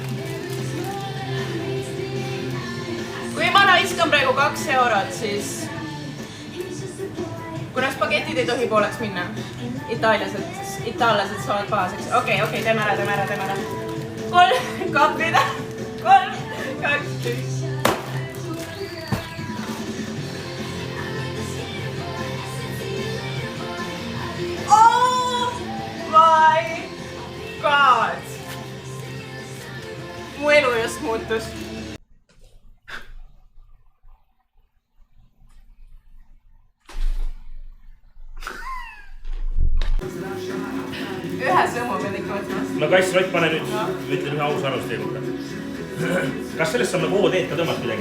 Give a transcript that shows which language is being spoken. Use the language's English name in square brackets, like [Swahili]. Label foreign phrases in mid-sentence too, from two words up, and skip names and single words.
[Estonian] Kui ma raiskan praegu 2 eurot, siis... Kuna spagetid ei tohi pooleks minna. Itaallased saavad pahaseks. Okei, teeme ära. 3 kapida. [English] Oh my god! [Estonian] Mu elu just muutus. Ühe sõmu pead ikka võtma. No Kass, Rott, pane nüüd, ütlen ühe ausa arvust teie kohta. Kas sellest saab nagu OD-d ka tõmmata midagi?